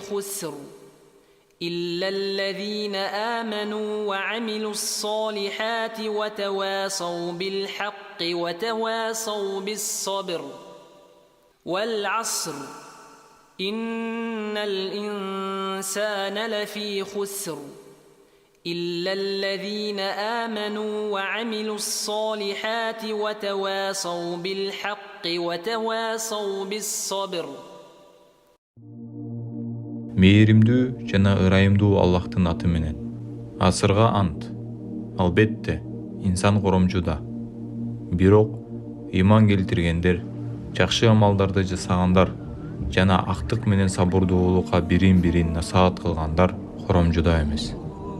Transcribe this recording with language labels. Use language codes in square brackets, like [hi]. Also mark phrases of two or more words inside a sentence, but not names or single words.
[ar] خسر إلا الذين آمنوا وعملوا الصالحات وتواصوا بالحق وتواصوا بالصبر والعصر إن الإنسان لفي خسر إلا الذين آمنوا وعملوا الصالحات وتواصوا بالحق وتواصوا بالصبر. [ky] Мээримдүү жана ырайымдуу Аллахтын аты менен. Асырга ант. Албетте, инсан коромчуда. Бирок ыйман келтиргендер, жакшы амалдарды жасагандар жана актык менен сабырдуулукка бирин-бирин насаат кылгандар коромчуда эмес.